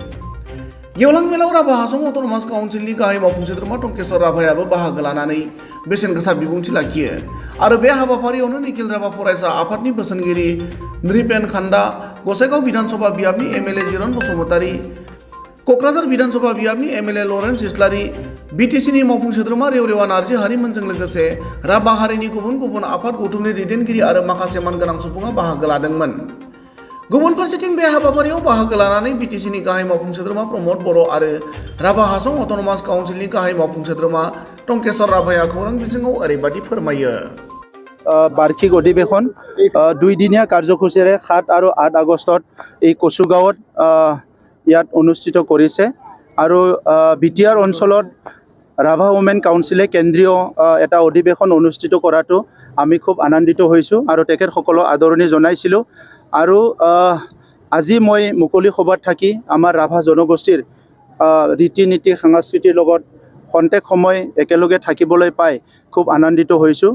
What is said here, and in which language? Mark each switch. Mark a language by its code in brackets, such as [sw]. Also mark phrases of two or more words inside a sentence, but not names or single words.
[brx] गेवलां मेलाव राभा हासं अट'नमास काउन्सिलनि गाहाय मावफुं सोद्रोमा टंकेश्वर राभायाबो बाहागो लानानै बेसेन गोसा बिबुंथि लाखियो आरो बे हाबाफारियावनो निखिल राभा फरायसा आफादनि बोसोनगिरि नृपेन खान्दा, गसाइगाव बिधानसभा बियाबनि एमएलए जिरन बसुमतारी, क'क्राझार बिधानसभा बियाबनि एमएलए लरेन्स इस्लारि, बिटिसिनि मावफुं सोद्रोमा रेवरेवा नार्जि हारिमोनजों लोगोसे राभा हारिनि गुबुन गुबुन आफाद गौथुमनि दैदेनगिरि आरो माखासे मानगोनां सुबुङा बाहागो लादोंमोन। गुबुन फारसेथिं बे हाबाफारियाव बाहागो लानानै बिटिसिनि गाहाय मावफुं सोद्रोमा प्रमद बर' आरो राभा हासं अट'नमास काउन्सिलनि गाहाय मावफुं सोद्रोमा टंकेश्वर राभाया खौरां बिजोङाव ओरैबादि फोरमायो। [as] বাৰ্ষিক অধিৱেশন 2 দিনীয়া কাৰ্যসূচীৰে 7 আৰু 8 আগষ্টত এই কচুগাঁৱত ইয়াত অনুষ্ঠিত কৰিছে আৰু বিটিআৰ অঞ্চলত ৰাভা ওমেন কাউন্সিলে কেন্দ্ৰীয় এটা অধিৱেশন অনুষ্ঠিত কৰাটো আমি খুব আনন্দিত হৈছোঁ আৰু তেখেতসকলক আদৰণি জনাইছিলোঁ আৰু আজি মই মুকলি সভাত থাকি আমাৰ ৰাভা জনগোষ্ঠীৰ ৰীতি নীতি সংস্কৃতিৰ লগত খন্তেক সময় একেলগে থাকিবলৈ পাই খুব আনন্দিত হৈছোঁ।